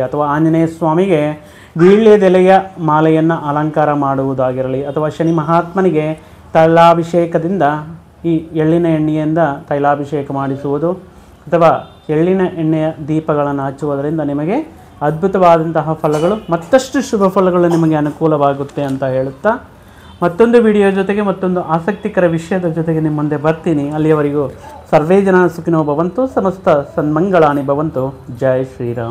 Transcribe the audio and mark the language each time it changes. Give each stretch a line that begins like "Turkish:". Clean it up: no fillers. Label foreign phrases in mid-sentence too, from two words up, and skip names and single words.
Kannada: ಅಥವಾ ಆಂಜನೇಯ ಸ್ವಾಮಿಗೆ ವೀಳ್ಯದೆಲೆಯ ಮಾಲೆಯನ್ನು ಅಲಂಕಾರ ಮಾಡುವುದಾಗಿರಲಿ ಅಥವಾ ಶನಿ ಮಹಾತ್ಮನಿಗೆ ತೈಲಾಭಿಷೇಕದಿಂದ ಈ ಎಳ್ಳಿನ ಎಣ್ಣೆಯಿಂದ ತೈಲಾಭಿಷೇಕ ಮಾಡಿಸುವುದು ಅಥವಾ ಎಳ್ಳಿನ ಎಣ್ಣೆಯ ದೀಪಗಳನ್ನು ಹಚ್ಚುವುದರಿಂದ ನಿಮಗೆ ಅದ್ಭುತವಾದಂತಹ ಫಲಗಳು, ಮತ್ತಷ್ಟು ಶುಭ ಫಲಗಳು ನಿಮಗೆ ಅನುಕೂಲವಾಗುತ್ತೆ ಅಂತ ಹೇಳುತ್ತಾ ಮತ್ತೊಂದು ವಿಡಿಯೋ ಜೊತೆಗೆ ಮತ್ತೊಂದು ಆಸಕ್ತಿಕರ ವಿಷಯದ ಜೊತೆಗೆ ನಿಮ್ಮ ಮುಂದೆ ಬರ್ತೀನಿ.
Sanskrit: ಅಲ್ಲಿಯವರೆಗೂ ಸರ್ವೇ ಜನ ಸುಖಿನೋ ಭವಂತು, ಸಮಸ್ತ ಸನ್ಮಂಗಳಾನಿ ಭವಂತು.
Hindi: ಜೈ ಶ್ರೀರಾಮ್.